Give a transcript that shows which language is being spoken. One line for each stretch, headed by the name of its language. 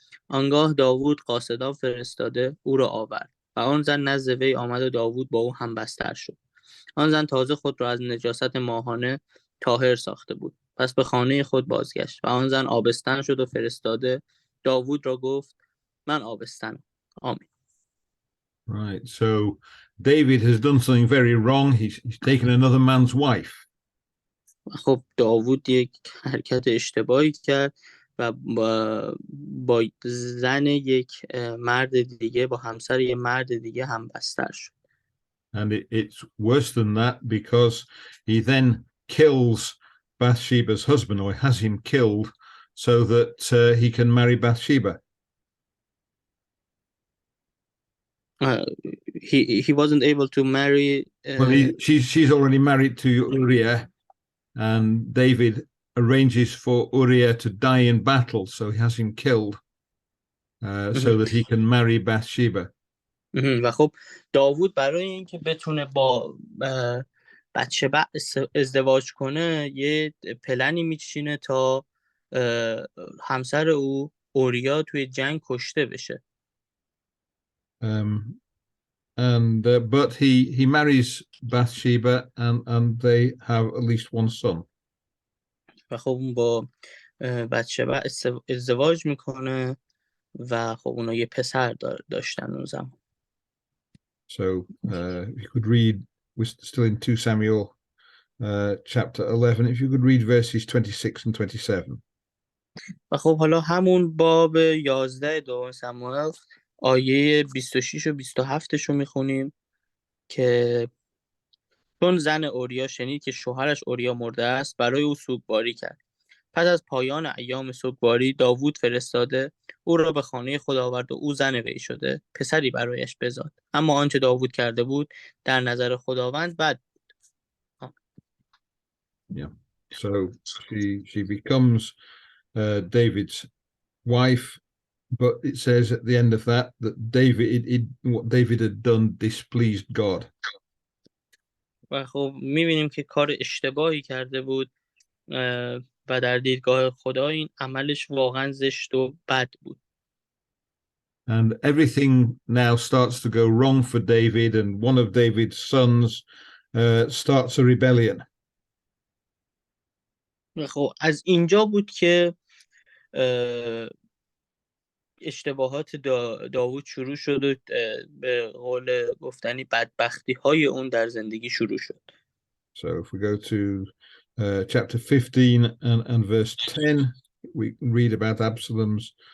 Persian: آنگاه داوود قاصدان فرستاده او را آورد و آن زن نزد وی آمد و داوود با او هم بستر شد. آن زن تازه خود را از نجاست ماهانه طاهر ساخته بود. پس به خانه خود بازگشت و آن زن آبستن شد و فرستاده داوود را گفت من آبستنم. آمین.
English: Right, so David has done something very wrong. He's taken another man's wife.
Persian: خب داوود یک حرکت اشتباهی کرد و با زن یک مرد دیگه، با همسر یک مرد دیگه هم بستر شد.
English: And it's worse than that because he then kills Bathsheba's husband, or has him killed, so that he can marry Bathsheba. He wasn't able to marry. Well, she's already married to Uriah, and David arranges for Uriah to die in battle, so he has him killed, so that he can marry Bathsheba.
Persian: و خب داوود برای اینکه بتونه با بتشبع ازدواج کنه یه پلنی میچینه تا همسر او اوریا توی جنگ کشته بشه.
English: But he marries Bathsheba, and they have at least one son.
Persian: و خب اون با بتشبع ازدواج میکنه و خب اونا یه پسر داشتن اون زمان.
English: So you could read, we're still in 2 Samuel chapter 11, if you could read verses 26 and 27.
Persian: و خب حالا همون باب 11 دوم سموئل آیه 26 و 27 رو میخونیم که چون زن اوریا شنید که شوهرش اوریا مرده است برای او سوگواری کرد. پس از پایان ایام سوگواری داوود فرستاده او را به خانه خود آورد و او زن وی شده پسری برایش بزاد. اما آنچه داوود کرده بود در نظر خداوند بد.
English: Yeah. So she becomes David's wife, but it says at the end of that what David had done displeased God.
Persian: و خب می‌بینیم که کار اشتباهی کرده بود و در دیدگاه خدا این عملش واقعا زشت و بد بود.
English: And everything now starts to go wrong for David, and one of David's sons starts a rebellion.
Persian: خب از اینجا بود که اشتباهات داوود شروع شد و به قول گفتنی بدبختی های اون در زندگی شروع شد.
English: So if we go to chapter 15 and verse 10, we read about Absalom's